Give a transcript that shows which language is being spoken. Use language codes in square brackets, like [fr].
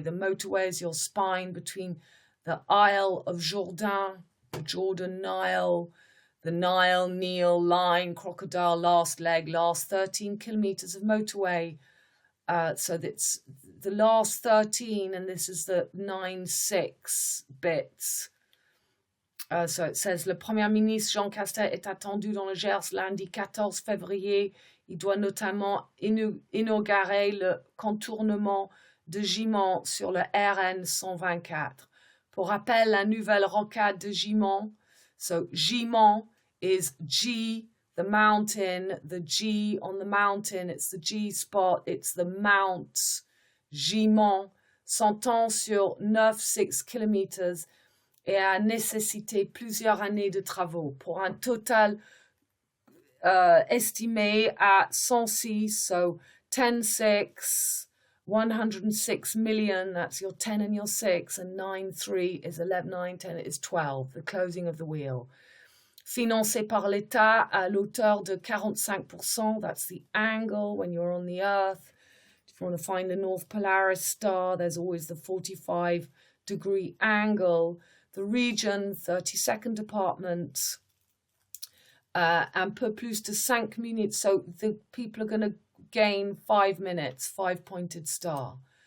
[en] The motorway is your spine between the Isle of Jourdain, the Jordan Nile, the Nile, Nile, line, crocodile, last leg, last 13 kilometers of motorway. So that's the last 13, and this is the 9-6 bits. So it says, [fr] le Premier ministre Jean Castex est attendu dans le Gers lundi 14 février. Il doit notamment inaugurer le contournement de Gimont sur le RN 124. Pour rappel, la nouvelle rocade de Gimont. [en] So Gimont is G, the mountain, the G on the mountain. It's the G spot. It's the Mount Gimont. [fr] S'entend sur 9-6 kilomètres et a nécessité plusieurs années de travaux pour un total estimé à 106, [en] so 10-6, 106 million, that's your 10 and your 6, and 9-3 is 11, 9-10 is 12, the closing of the wheel. [fr] Financé par l'État à l'auteur de 45%, [en] that's the angle when you're on the earth. If you want to find the North Polaris star, there's always the 45-degree angle. The region, 32nd department, [fr] un peu plus de 5 minutes. [en] So the people are going to gain 5 minutes, 5-pointed star.